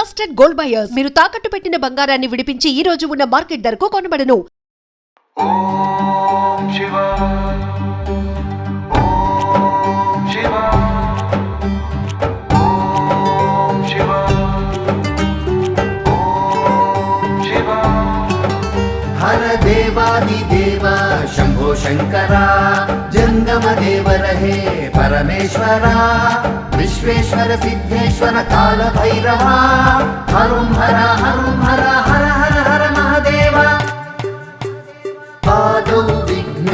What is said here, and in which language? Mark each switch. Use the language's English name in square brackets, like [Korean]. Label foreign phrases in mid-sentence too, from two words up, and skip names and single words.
[Telugu] ట్రస్టెడ్ గోల్డ్ బయర్స్ మీరు తాకట్టు పెట్టిన బంగారాన్ని విడిపించి ఈ రోజు ఉన్న మార్కెట్ ధరకు కొనబడను. [Sanskrit] ఓం శివ ఓం శివ ఓం శివ ఓం శివ हर देवादिदेव शंभो शंकरा जंगम देव रहे परमेश्वरा विश्वेश्वर सिद्धेश्वर काल भैरवा हरुं हर हर हर हर महादेव पादौ विघ्न